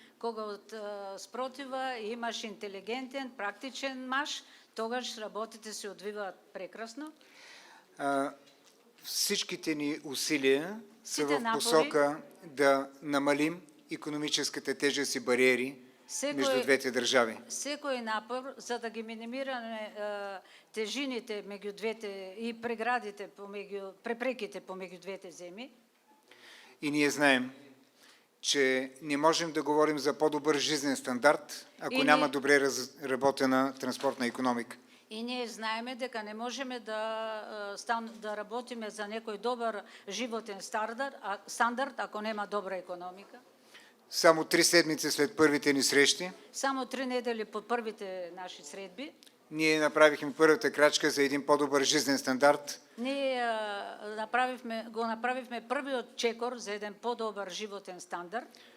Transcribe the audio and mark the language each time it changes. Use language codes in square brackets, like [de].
[mk] Кога спротива имаш интелигентен, практичен мъж, тогаш работите се отвиват прекрасно. [bg] Всичките ни усилия са в посока да намалим икономическата тежест и бариери между двете държави. [mk] Секој напор за да ги минимираме тежините меѓу двете и преградите препреките помеѓу двете земји. [bg] И ние знаем, че не можем да говорим за по-добър жизнен стандарт, ако няма добре разработена транспортна икономика. [mk] И ние знаеме дека не можеме да работиме за некој добър животен стандарт, ако нема добра економика. [bg] Само 3 седмици след първите ни срещи, [mk] само 3 недели по първите наши средби, [bg] ние направихме първата крачка за един по-добър жизнен стандарт. [mk] Ние направихме първият чекор за един по-добър животен стандарт